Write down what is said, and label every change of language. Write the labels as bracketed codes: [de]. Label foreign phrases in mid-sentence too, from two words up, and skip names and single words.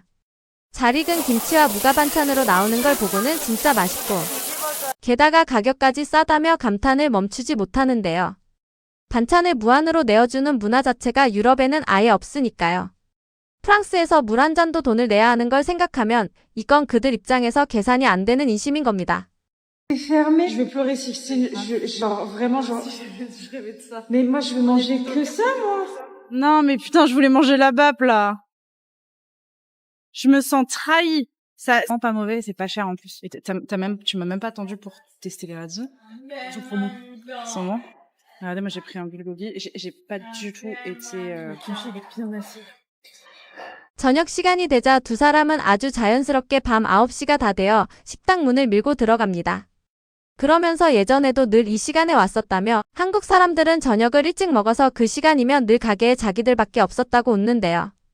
[ko] 잘 익은 김치와 무가 반찬으로 나오는 걸 보고는 진짜 맛있고 게다가 가격까지 싸다며 감탄을 멈추지 못하는데요. 반찬을 무한으로 내어주는 문화 자체가 유럽에는 아예 없으니까요. 프랑스에서 물 한 잔도 돈을 내야 하는 걸 생각하면 이건 그들 입장에서 계산이 안 되는 인심인 겁니다. [fr] Fermé, je vais pleurer si genre vraiment genre. Je rêvais de ça. Mais moi je veux manger que ça moi. Non, mais putain, je voulais manger la BAP, là. Je me sens trahie. Ça, c'est pas mauvais, c'est pas cher en plus. Et tu m'as même pas attendu pour tester les radis. Ils sont trop bons. Ils sont bons. Regardez, moi j'ai pris un bulgogi. J'ai pas du tout été. [ko] 저녁 시간이 되자 두 사람은 아주 자연스럽게 밤 9시가 다 되어 식당 문을 밀고 들어갑니다. 그러면서 예전에도 늘 이 시간에 왔었다며 한국 사람들은 저녁을 일찍 먹어서 그 시간이면 늘 가게에 자기들밖에 없었다고 웃는데요.